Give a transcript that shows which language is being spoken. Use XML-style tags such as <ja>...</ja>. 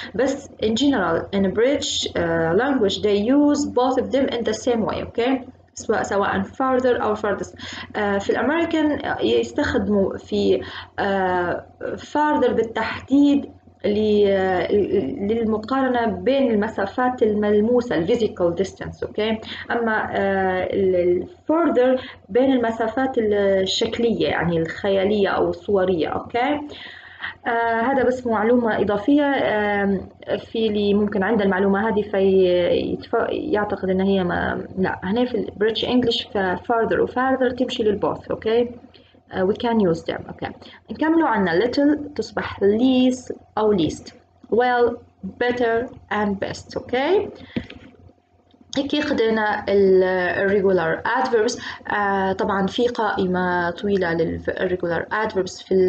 <en>بس in general in British language they use both of them in the same way. Okay.</en> <ar>سواء farther أو farthest. في الأمريكان يستخدموا في farther بالتحديد للمقارنة بين المسافات الملموسة</ar> <en>physical distance.</en> <ar>أوكي. أما further بين المسافات الشكلية يعني الخيالية أو الصورية. أوكي. هذا بس معلومة إضافية في اللي ممكن عنده المعلومة هذه يعتقد إن هي لا هنا في British English farther و farther تمشي للبوث.</ar> <en>Okay. We can use them. Okay.</en> <ar>نكملوا عنا</ar> <en>little تصبح least أو least well better and best. Okay.</en> <ar>هيك خدينا Irregular Adverbs. طبعا في قائمة طويلة Irregular Adverbs.</ar>